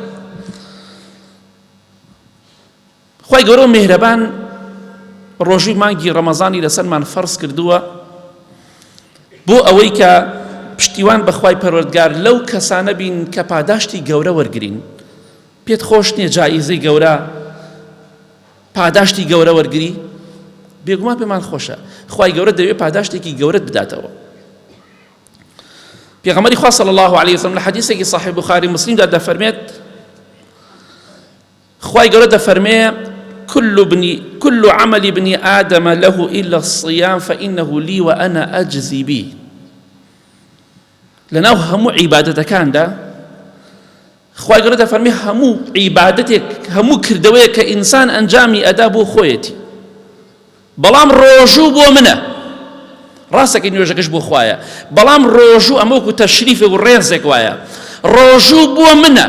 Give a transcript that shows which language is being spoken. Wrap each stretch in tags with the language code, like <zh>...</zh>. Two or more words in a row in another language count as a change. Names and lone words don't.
<ckb>خوای گەورە و میهرەبان ڕۆژووی مانگی ڕەمەزانی لەسەرمان فەرز کردووە بۆ ئەوەی کە پشتیوان بەخوای پەروەردگار لەو کەسانە بین کە پاداشتی گەورە وەرگرین، پێت خۆش نییە جائیزەی گەورە پاداشتی گەورە وەرگری؟ بێگومان پێمان خۆشە. خوای گەورە دەوێت پاداشتێکی گەورەت بداتەوە. پێغەمبەری خوا</ckb> <ar>صلی الله علیه وسلم</ar> <ckb>لە حەدیثێکی صحیح بوخاری مسلمدا دەفەرمێت خوای گەورە دەفەرمێ</ckb> <ar>كل عمل ابن آدم له إلا الصيام فإنه لي وأنا أجزي به.</ar> <ckb>لەناو هەموو عیبادەتەکاندا خوای گەورە دەفەرمێ هەموو عیبادەتێک هەموو کردەوەیەک کە ئینسان ئەنجامی ئەدا بۆ خۆیەتی، بەڵام ڕۆژوو بۆ منە. ڕاستەکە نوێژەکەش بۆ خوایە، بەڵام ڕۆژوو ئەمە وەکو تەشریفێک و ڕێزێک وایە، ڕۆژوو بۆ منە.</ckb>